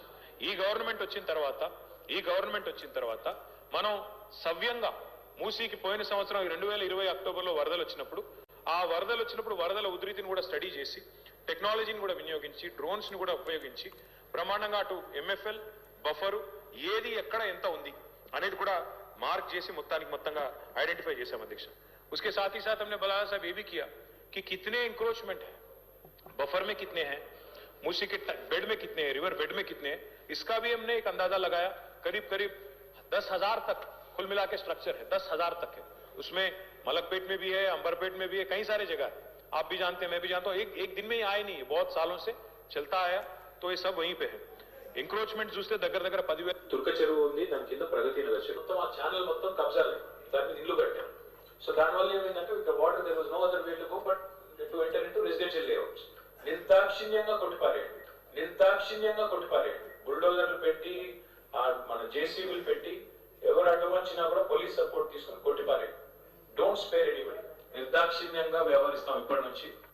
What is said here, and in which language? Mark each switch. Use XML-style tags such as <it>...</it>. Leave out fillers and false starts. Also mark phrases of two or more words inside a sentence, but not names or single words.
<te>ఈ గవర్నమెంట్ వచ్చిన తర్వాత మనం సవ్యంగా మూసీకి పోయిన సంవత్సరం 2020 అక్టోబర్లో వరదలు వచ్చినప్పుడు వరదల ఉధృతిని కూడా స్టడీ చేసి, టెక్నాలజీని కూడా వినియోగించి, డ్రోన్స్ని కూడా ఉపయోగించి బ్రహ్మాండంగా అటు ఎంఎఫ్ఎల్ బఫరు ఏది ఎక్కడ ఎంత ఉంది అనేది కూడా మార్క్ చేసి మొత్తంగా ఐడెంటిఫై చేశాం అధ్యక్ష.</te> <hi>उसके साथ ही साथ हमने बलाया साहब ये भी किया कि कितने इंक्रोचमेंट है, बफर में कितने हैं, मूसी के बेड में कितने हैं,</hi> <en>river bed</en> <hi>में कितने हैं, इसका भी हमने एक अंदाजा लगाया. करीब 10,000 तक कुल मिला के स्ट्रक्चर है, 10,000 तक है. उसमें मलकपेट में भी है, अंबरपेट में भी है, कई सारे जगह है. आप भी जानते हैं, मैं भी जानता हूँ. एक दिन में ही आए नहीं, बहुत सालों से चलता आया, तो ये सब वहीं पे है.</hi> <te>ఎంక్రోచ్మెంట్ చూస్తే దగ్గర 10,000 తుర్క చెరువు ఉంది, దాని కింద ప్రగతి నగర్ చెరువు, మొత్తం ఆ ఛానల్ మొత్తం కబ్జాలే, దాన్ని ఇల్లు కట్టాం. సో దానివల్ల ఏమైందంటే ఇక్కడ</te> <en>water there was no other way to go but to enter into residential layouts.</en> <te>నిర్దాక్షిణ్యంగా కొట్టిపారేయండి, బుల్డోజర్లు పెట్టి, మన జేసీబీలు పెట్టి, ఎవరు అడ్డు వచ్చినా కూడా</te> <en>police support</en> <te>తీసుకుని కొట్టిపారేయండి.</te> <en>Don't spare anybody.</en> <te>నిర్దాక్షిణ్యంగా వ్యవహరిస్తాం ఇప్పటి నుంచి.</te>